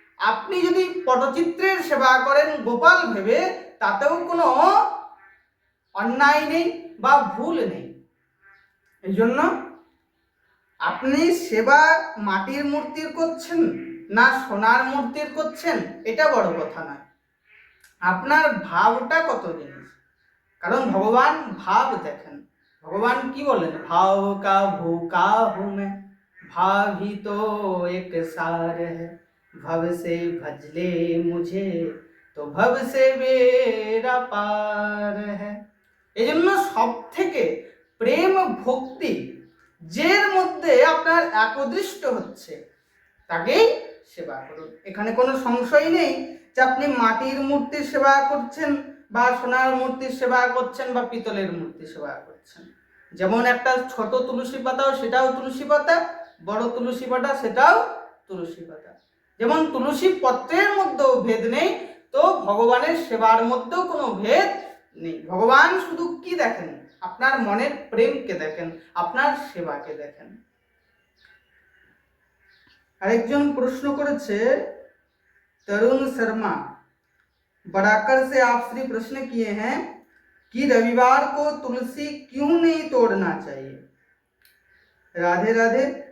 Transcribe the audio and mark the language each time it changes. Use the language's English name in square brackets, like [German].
[Bangla] আপনি যদি পটচিত্রের সেবা করেন গোপাল ভেবে তাতেও কোনো অন্যায় নেই বা ভুল নেই। এই জন্য আপনি সেবা মাটির মূর্তির করছেন না সোনার মূর্তির করছেন এটা বড় কথা নয়, আপনার ভাবটা কত জিনিস। কারণ ভগবান ভাব দেখেন। ভগবান কি বলেন, [Hindi] ভাव का भूखा हूँ मैं, भाव ही तो एक सार है, भव से भज ले मुझे तो भव से बेड़ा पार है। [Bangla] এই জন্য সব থেকে প্রেম ভক্তি যের মধ্যে আপনার একদৃষ্ট হচ্ছে তাকেই সেবা করুন। এখানে কোনো সংশয় নেই যে আপনি মাটির মূর্তির সেবা করছেন বা সোনার মূর্তির সেবা করছেন বা পিতলের মূর্তির সেবা করছেন। যেমন একটা ছোট তুলসী পাতাও সেটাও তুলসী পাতা, বড় তুলসী পাতা সেটাও তুলসী পাতা। যেমন তুলসী পত্রের মধ্যেও ভেদ নেই, তো ভগবানের সেবার মধ্যেও কোনো ভেদ নেই। ভগবান শুধু কি দেখেন, আপনার মনের প্রেমকে দেখেন, আপনার সেবাকে দেখেন। আরেকজন প্রশ্ন করেছে [Hindi] तरुण शर्मा बड़ाकर से, आप श्री प्रश्न किए हैं कि रविवार को तुलसी क्यों नहीं तोड़ना चाहिए? राधे राधे।